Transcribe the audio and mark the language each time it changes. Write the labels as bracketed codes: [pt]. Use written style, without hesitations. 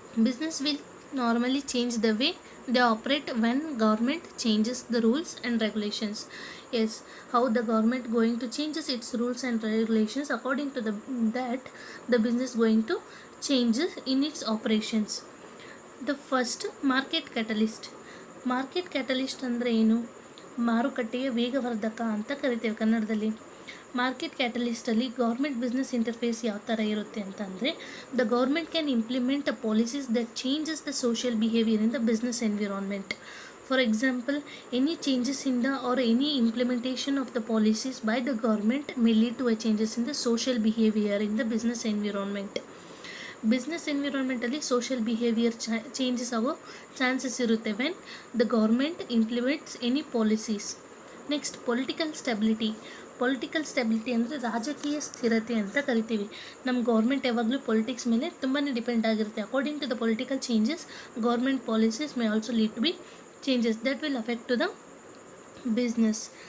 [en] Business will normally change the way they operate when government changes the rules and regulations. Yes, how the government going to changes its rules and regulations, according to that the business going to changes in its operations. The first, market catalyst. [kn] Market catalyst ಅಂದರೆ ಏನು? ಮಾರುಕಟ್ಟೆಯ ವೇಗವರ್ಧಕ ಅಂತ ಕರಿತೇವೆ ಕನ್ನಡದಲ್ಲಿ. Market ಕ್ಯಾಟಲಿಸ್ಟಲ್ಲಿ government business interface ಯಾವ ಥರ ಇರುತ್ತೆ ಅಂತಂದರೆ, [en] The government can implement a policies that changes the social behaviour in the business environment. For example, any changes in the or any implementation of the policies by the government may lead to a changes in the social behavior in the business environment. [kn] Business ಎನ್ವಿರಾನ್ಮೆಂಟಲ್ಲಿ social behaviour changes ಆಗೋ chances ಇರುತ್ತೆ [en] When the government implements any policies. [kn] Next, political stability. Political stability ಅಂದರೆ ರಾಜಕೀಯ ಸ್ಥಿರತೆ ಅಂತ ಕರಿತೀವಿ. ನಮ್ಮ government ಯಾವಾಗಲೂ politics ಮೇಲೆ ತುಂಬಾ ಡಿಪೆಂಡ್ ಆಗಿರುತ್ತೆ. [en] According to the political changes, government policies may also lead to be changes that will affect to the business.